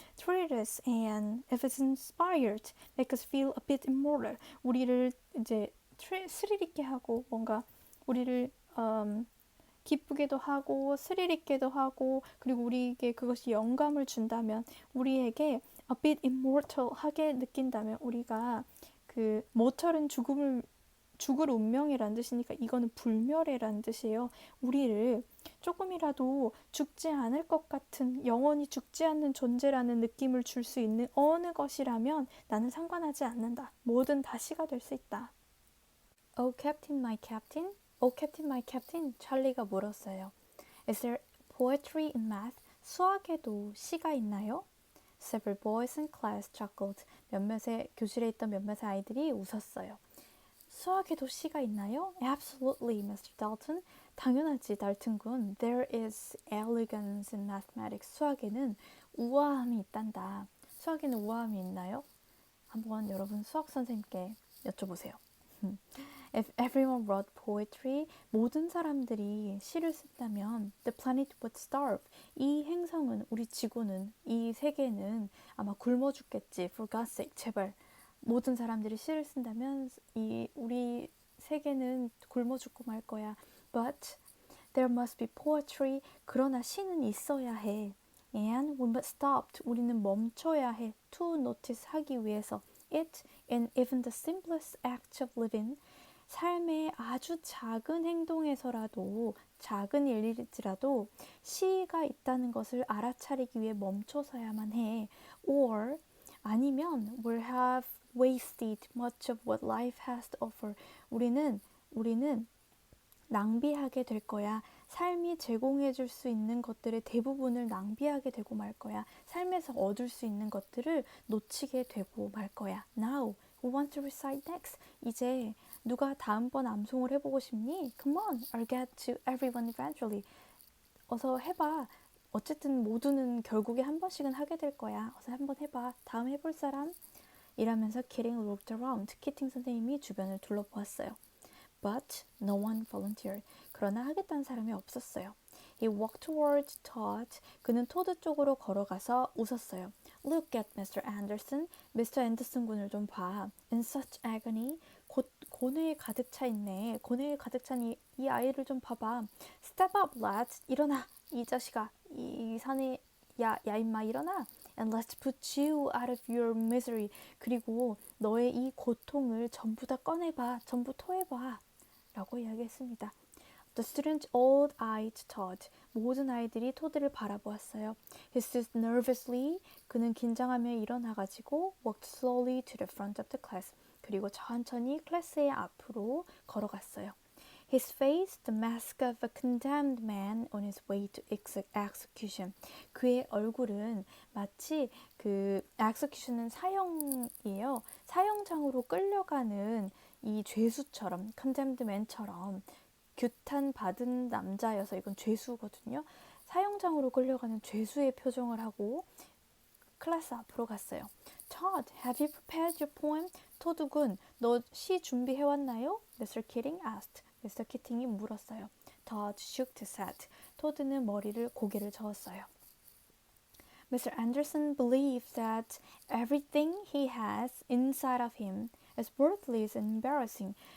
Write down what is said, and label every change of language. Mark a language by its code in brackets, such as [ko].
[en] Treat us and if it's inspired, make us feel a bit immortal. [ko] 우리를 이제 스릴 있게 하고 뭔가 우리를 기쁘게도 하고 스릴 있게도 하고 그리고 우리에게 그것이 영감을 준다면, 우리에게 [en] a bit immortal [ko] 하게 느낀다면, 우리가 그 mortal은 죽을 운명이라는 뜻이니까 이거는 불멸이라는 뜻이에요. 우리를 조금이라도 죽지 않을 것 같은, 영원히 죽지 않는 존재라는 느낌을 줄 수 있는 어느 것이라면 나는 상관하지 않는다. 뭐든 다 시가 될 수 있다. [en] Oh Captain, my Captain. Oh Captain, my Captain. [ko] 찰리가 물었어요. [en] Is there poetry in math? [ko] 수학에도 시가 있나요? [en] Several boys in class chuckled. [ko] 교실에 있던 몇몇의 아이들이 웃었어요. 수학에도 시가 있나요? [en] Absolutely, Mr. Dalton. [ko] 당연하지, 달튼 군. [en] There is elegance in mathematics. [ko] 수학에는 우아함이 있단다. 수학에는 우아함이 있나요? 한번 여러분 수학 선생님께 여쭤보세요. [en] If everyone wrote poetry, [ko] 모든 사람들이 시를 쓴다면 [en] the planet would starve. [ko] 이 행성은, 우리 지구는, 이 세계는 아마 굶어 죽겠지. [en] For God's sake, [ko] 제발. 모든 사람들이 시를 쓴다면 우리 세계는 굶어 죽고 말 거야. [en] But there must be poetry. [ko] 그러나 시는 있어야 해. [en] And we must stop. [ko] 우리는 멈춰야 해. [en] To notice [ko] 하기 위해서. [en] It in even the simplest act of living. [ko] 삶의 아주 작은 행동에서라도, 작은 일일지라도 시가 있다는 것을 알아차리기 위해 멈춰서야만 해. [en] Or [ko] 아니면 [en] we'll have wasted much of what life has to offer. [ko] 우리는 낭비하게 될 거야. 삶이 제공해 줄 수 있는 것들의 대부분을 낭비하게 되고 말 거야. 삶에서 얻을 수 있는 것들을 놓치게 되고 말 거야. [en] Now, who wants to recite next? [ko] 이제 누가 다음번 암송을 해보고 싶니? [en] Come on, I'll get to everyone eventually. [ko] 어서 해봐. 어쨌든 모두는 결국에 한 번씩은 하게 될 거야. 어서 한번 해봐. 다음 해볼 사람? 이러면서 [en] Keating looked around. [ko] 키팅 선생님이 주변을 둘러보았어요. [en] But no one volunteered. [ko] 그러나 하겠다는 사람이 없었어요. [en] He walked towards Todd. [ko] 그는 토드 쪽으로 걸어가서 웃었어요. [en] Look at Mr. Anderson. Mr. [ko] Anderson 군을 좀 봐. [en] In such agony. [ko] 고뇌에 가득 차 있네. 고뇌에 가득 찬 이 아이를 좀 봐봐. [en] Step up, lad. [ko] 일어나. 이 자식아. 이 사내 야 임마 일어나. [en] And let's put you out of your misery. [ko] 그리고 너의 이 고통을 전부 다 꺼내봐. 전부 토해봐. 라고 이야기했습니다. [en] The students all eyed Todd. [ko] 모든 아이들이 토드를 바라보았어요. [en] He stood nervously. [ko] 그는 긴장하며 일어나가지고 [en] walked slowly to the front of the class. [ko] 그리고 천천히 클래스의 앞으로 걸어갔어요. [en] His face, the mask of a condemned man on his way to execution. [ko] 그의 얼굴은 마치 그 execution은 사형이에요. 사형장으로 끌려가는 이 죄수처럼, condemned man처럼 규탄받은 남자여서 이건 죄수거든요. 사형장으로 끌려가는 죄수의 표정을 하고 클래스 앞으로 갔어요. [en] Todd, have you prepared your poem? [ko] 토드 군, 너 시 준비해왔나요? [en] Mr. Keating asked. Mr. [ko] Keating이 물었어요. [en] Todd shook his head. [ko] 토드는 고개를 저었어요. [en] Mr. Anderson believes that everything he has inside of him is worthless and embarrassing.